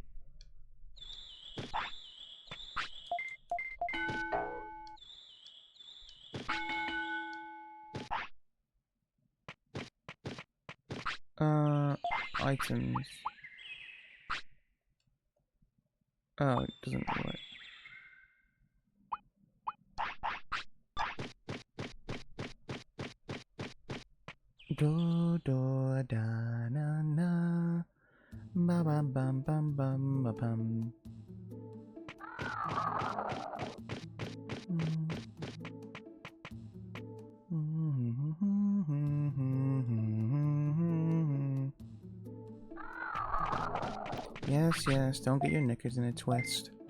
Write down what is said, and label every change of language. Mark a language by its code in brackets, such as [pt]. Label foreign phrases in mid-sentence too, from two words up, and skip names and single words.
[en] Items. Oh, it doesn't work. Do do da na na ba bam bam bam bam ba bam. Yes, yes, don't get your knickers in a twist.